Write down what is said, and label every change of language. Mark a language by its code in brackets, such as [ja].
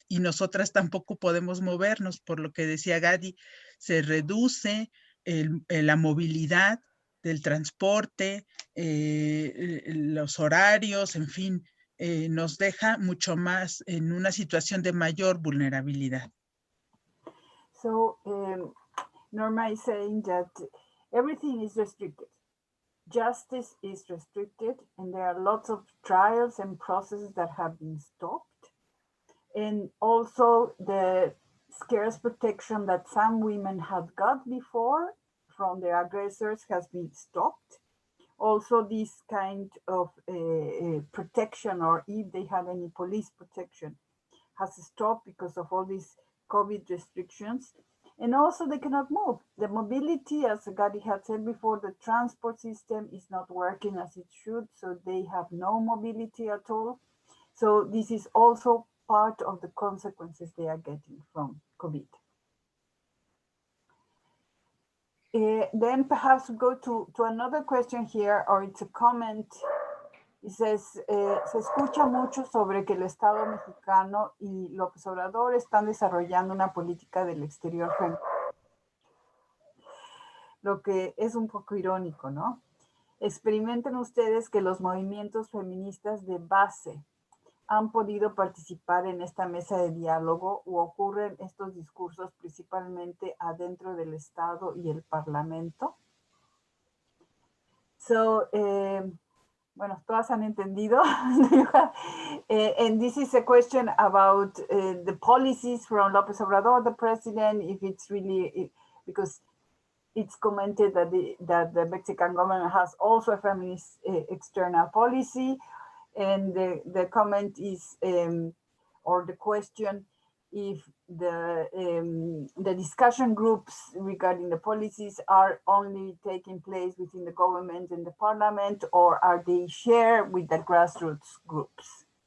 [es] Y nosotras tampoco podemos movernos, por lo que decía Gadi, se reduce la movilidad del transporte, los horarios, en fin, nos deja mucho más en una situación de mayor vulnerabilidad. [en] So Norma is saying that everything is restricted. Justice is restricted, and there are lots of trials and processes that have been stopped. And also the scarce protection that some women had got before from their aggressors has been stopped. Also, this kind of protection, or if they have any police protection, has stopped because of all these COVID restrictions. And also they cannot move. The mobility, as Gadi had said before, the transport system is not working as it should, so they have no mobility at all. So this is also part of the consequences they are getting from COVID. Then perhaps go to another question here, or it's a comment. It says, [es] se escucha mucho sobre que el Estado mexicano y López Obrador están desarrollando una política del exterior femenina. Lo que es un poco irónico, ¿no? Experimenten ustedes que los movimientos feministas de base han podido participar en esta mesa de diálogo, o ocurren estos discursos principalmente adentro del Estado y el Parlamento. So, bueno, todas han entendido. [en] And this is a question about the policies from López Obrador, the president, if it's really, because it's commented that the Mexican government has also a feminist external policy. And the comment is, or the question, if the discussion groups regarding the policies are only taking place within the government and the parliament, or are they shared with the grassroots groups?